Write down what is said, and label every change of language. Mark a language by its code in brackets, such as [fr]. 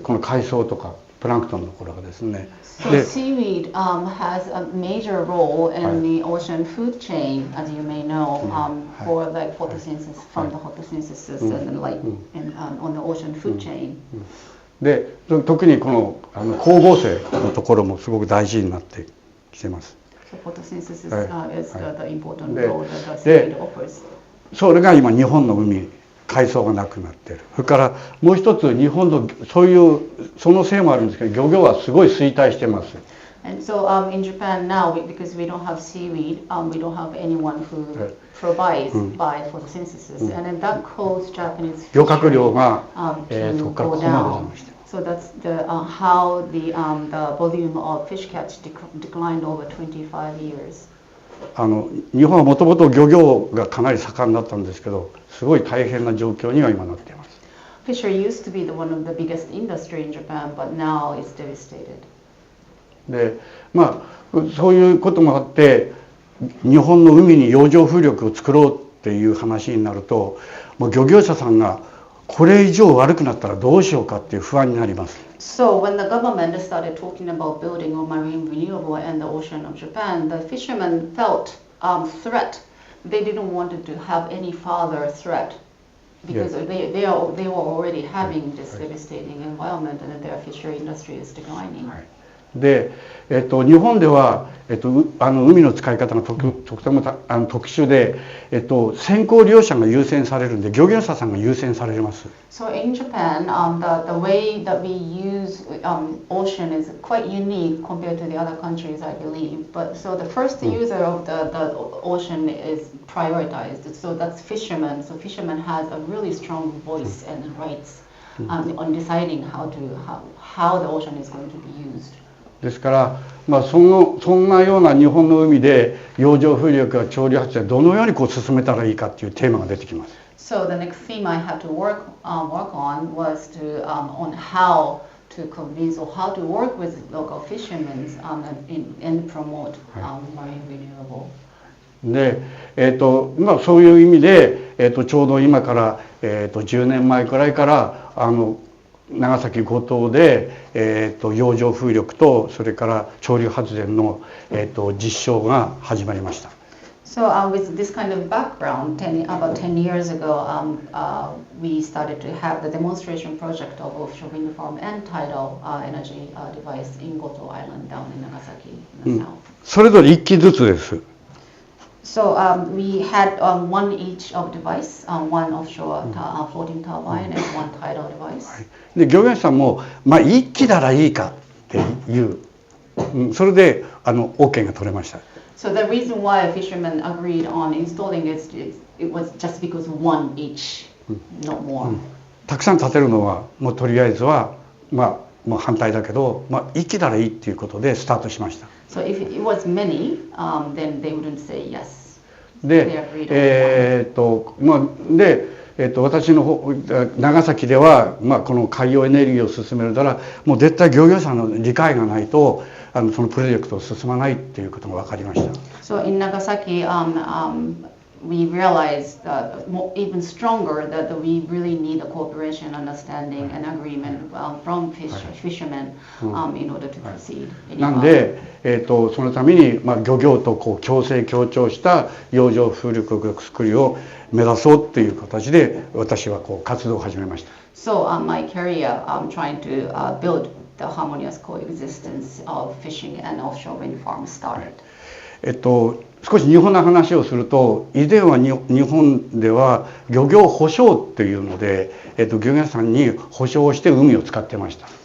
[ja] この海藻とかプランクトンのところがですね。 [en] So seaweed has a major role in the ocean food chain, as you may know, for like photosynthesis, from the photosynthesis and like on the ocean food chain. [ja] で特にこの光合成のところもすごく大事になってきてます。 [en] So photosynthesis is the important role that the [ja] で [en] seaweed offers. [ja] それが今日本の海海藻がなくなっている。それからもう一つ日本のそういうそのせいもあるんですけど、漁業はすごい衰退してます。 [en] And so in Japan now, because we don't have seaweed, we don't have anyone who provides by photosynthesis, and then that caused Japanese [ja] 漁獲量が [en] to [ja] そこからこ [en] go [ja] こまでじゃ [en] down. [ja] まして。 [en] So that's the how the volume of fish catch declined over 25 years. [ja] 日本はもともと漁業がかなり盛んだったんですけど、すごい大変な状況には今なっています。 [en] Fishery used to be one of the biggest industry in Japan, but now it's devastated. [ja] でそういうこともあって日本の海に洋上風力を作ろうっていう話になると、もう漁業者さんがこれ以上悪くなったらどうしようかっていう不安になります。 [en] So when the government started talking about building a marine renewable in the ocean of Japan, the fishermen felt threat. They didn't want to have any further threat because they were already having this devastating environment and their fishery industry is declining. [ja] で、日本では、海の使い方がとても特殊で、先行利用者が優先されるんで漁業者さんが優先されます。 [en] So in Japan, the way that we use ocean is quite unique compared to the other countries, I believe. But so the first user of the ocean is prioritized. So that's fishermen. So fishermen has a really strong voice and rights on deciding how the ocean is going to be used. [ja] ですから、そんなような日本の海で洋上風力や潮流発電どのように進めたらいいかっていうテーマが出てきます。 [en] So the next theme I had to work on was on how to convince or how to work with local fishermen and promote marine renewable. [ja] で、そういう意味で、ちょうど今から、10年前くらいから長崎五島で、洋上風力とそれから潮流発電の、実証が始まりました。 [en] So with this kind of background, about 10 years ago, we started to have the demonstration project of offshore wind farm and tidal energy device in Goto Island down in Nagasaki in the south. [ja] それぞれ1機ずつです。 [en] So we had one each of device, one offshore floating turbine and one tidal device. [ja] で漁業者さんも、1機ならいいかっていう、それでOK が取れました。 [en] So the reason why fishermen agreed on installing it was just because one each, not more. [ja] たくさん建てるのはもうとりあえずはもう反対だけど、1機ならいいっていうことでスタートしました。 [en] So if it was many, then they wouldn't say yes. [ja] で、私の方長崎では、この海洋エネルギーを進めるならもう絶対漁業者の理解がないとそのプロジェクトを進まないっていうことが分かりました。 [en] So in Nagasaki, we realized even stronger that we really need a cooperation, understanding, and agreement from fishermen in order to proceed. [ja] なんで、そのために、漁業と共生協調した洋上風力作りを目指そうっていう形で私は活動を始めました。 [en] So my career, trying to build the harmonious coexistence of fishing and offshore wind farms started. [ja] 少し日本の話をすると、以前は日本では漁業保証っていうので、漁業者さんに保証をして海を使ってました。